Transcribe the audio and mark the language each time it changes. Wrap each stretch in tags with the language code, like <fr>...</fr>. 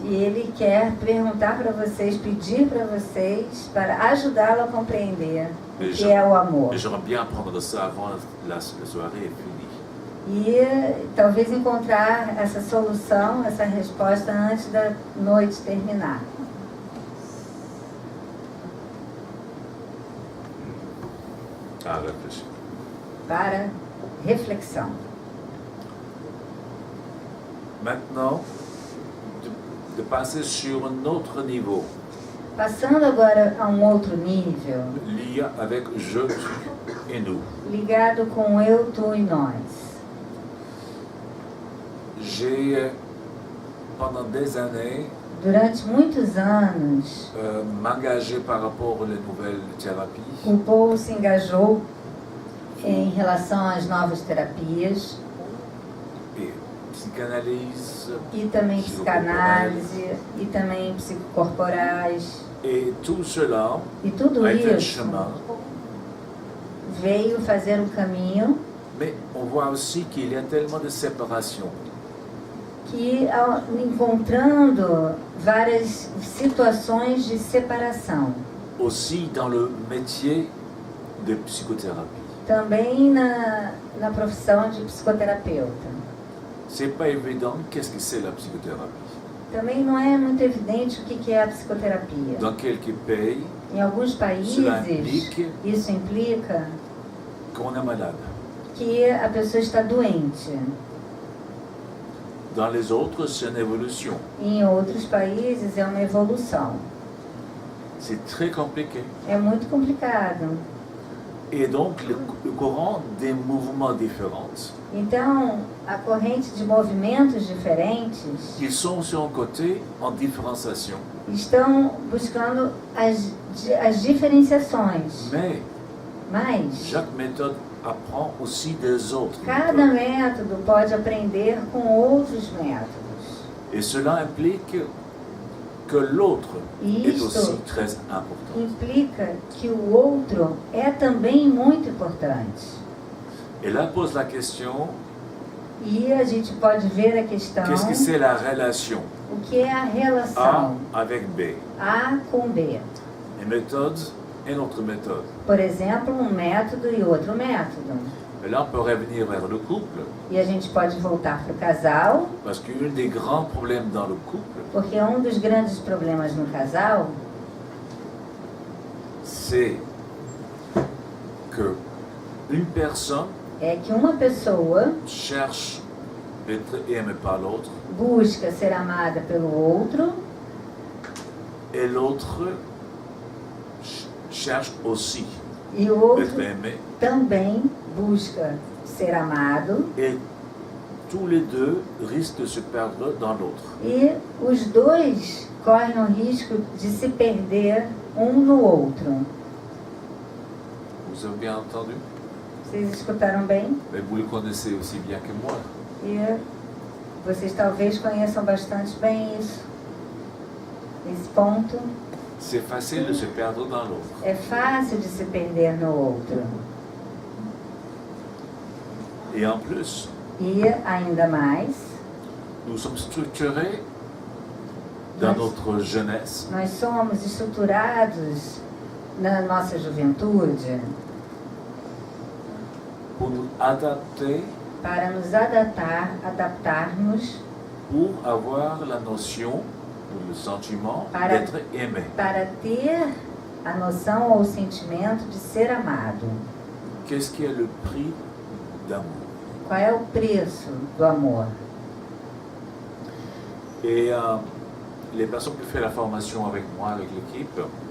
<pt>E ele quer perguntar para vocês, pedir para vocês, para ajudá-lo a compreender o que é o amor.</pt> <fr>Et j'aimerais bien apprendre ça avant la soirée est finie.</fr> <pt>E talvez encontrar essa solução, essa resposta antes da noite terminar.</pt> <fr>À réfléchir.</fr> <pt>Para reflexão.</pt> <fr>Maintenant, de passer sur un autre niveau,</fr> <pt>Passando agora a um outro nível,</pt> <fr>lié avec je, tu et nous.</fr> <pt>ligado com eu, tu e nós.</pt> <fr>J'ai, pendant des années,</fr> <pt>Durante muitos anos,</pt> <fr>m'engagé par rapport aux nouvelles thérapies.</fr> <pt>o povo se engajou em relação às novas terapias</pt> <fr>Et psychanalyse,</fr> <pt>e também psicanálise e também psicocorporais.</pt> <fr>et tout cela</fr> <pt>E tudo</pt> <fr>a été un</fr> <pt>isso</pt> <fr>chemin.</fr> <pt>veio fazer um caminho</pt> <fr>Mais on voit aussi qu'il y a tellement de séparation.</fr> <pt>que, encontrando várias situações de separação,</pt> <fr>Aussi dans le métier de psychothérapie.</fr> <pt>também na profissão de psicoterapeuta.</pt> <fr>C'est pas évident qu'est-ce que c'est la psychothérapie.</fr> <pt>Também não é muito evidente o que é a psicoterapia.</pt> <fr>Dans quelques pays,</fr> <pt>Em alguns países,</pt> <fr>Cela implique-</fr> <pt>isso implica</pt> <fr>qu'on est malade.</fr> <pt>que a pessoa está doente.</pt> <fr>Dans les autres, c'est une évolution.</fr> <pt>Em outros países, é uma evolução.</pt> <fr>C'est très compliqué.</fr> <pt>É muito complicado.</pt> <fr>Et donc, le courant des mouvements différents,</fr> <pt>Então, a corrente de movimentos diferentes</pt> <fr>ils sont sur un côté en différenciation.</fr> <pt>estão buscando as diferenciações.</pt> <fr>Mais</fr> <pt>Mas</pt> <fr>chaque méthode apprend aussi des autres</fr> <pt>cada</pt> <fr>méthodes.</fr> <pt>método pode aprender com outros métodos.</pt> <fr>Et cela implique que l'autre est</fr> <pt>Isto</pt> <fr>aussi très important.</fr> <pt>implica que o outro é também muito importante.</pt> <fr>Et là pose la question,</fr> <pt>E a gente pode ver a questão,</pt> <fr>qu'est-ce que c'est la relation</fr> <pt>o que é a A relação</pt> <fr>avec B?</fr> <pt>A com B.</pt> <fr>Une méthode et une autre méthode.</fr> <pt>Por exemplo, um método e outro método.</pt> <fr>Et là, on peut revenir vers le couple,</fr> <pt>E a gente pode voltar para o casal,</pt> <fr>parce qu'un des grands problèmes dans le couple,</fr> <pt>porque um dos grandes problemas no casal</pt> <fr>c'est que une personne</fr> <pt>é que uma pessoa</pt> <fr>cherche d'être aimée par l'autre</fr> <pt>busca ser amada pelo outro</pt> <fr>et l'autre cherche aussi</fr> <pt>E o outro</pt> <fr>d'être aimé.</fr> <pt>também busca ser amado.</pt> <fr>Et tous les deux risquent de se perdre dans l'autre.</fr> <pt>E os dois correm o risco de se perder um no outro.</pt> <fr>Vous avez bien entendu?</fr> <pt>Vocês escutaram bem?</pt> <fr>Mais vous le connaissez aussi bien que moi.</fr> <pt>E vocês talvez conheçam bastante bem isso. Esse ponto.</pt> <fr>C'est facile de se perdre dans l'autre.</fr> <pt>É fácil de se perder no outro.</pt> <fr>Et en plus,</fr> <pt>E ainda mais,</pt> <fr>nous sommes structurés dans notre jeunesse</fr> <pt>nós somos estruturados na nossa juventude</pt> <fr>pour nous adapter,</fr> <pt>para nos adaptarmos</pt> <fr>pour avoir la notion ou le sentiment</fr> <pt>Para-</pt> <fr>d'être aimé.</fr> <pt>para ter a noção ou o sentimento de ser amado.</pt> <fr>Qu'est-ce qui est le prix d'amour?</fr> <pt>Qual é o preço do amor?</pt> <fr>Et les personnes qui font la formation avec moi, avec l'équipe,</fr>